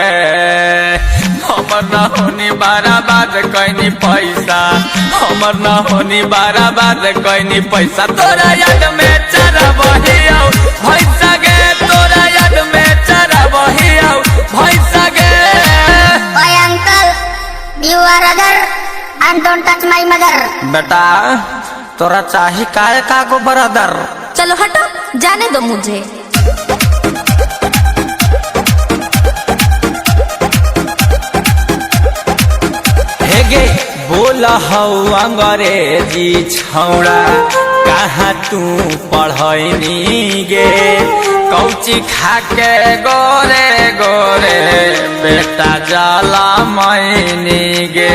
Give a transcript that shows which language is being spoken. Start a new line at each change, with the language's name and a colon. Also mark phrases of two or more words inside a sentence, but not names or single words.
Angika: हमर न होनी बाराबाद कैनी पैसा हमर न होनी बाराबाद कैनी पैसा तोरा याद में चरा बहिया भैसा गे तोरा याद में चरा बहिया भैसा गे।
English: Oye uncle you are other and don't touch my mother.
Angika: बेटा तोरा चाही काय का गो ब्रदर।
Hindi: चलो हटो जाने दो मुझे।
Angika: हेगे बोला हौ अंग्रेजी छौड़ा कहाँ तू पढ़नी गे कौची खा के गोरे गोरे बेटा जाला मैनी गे।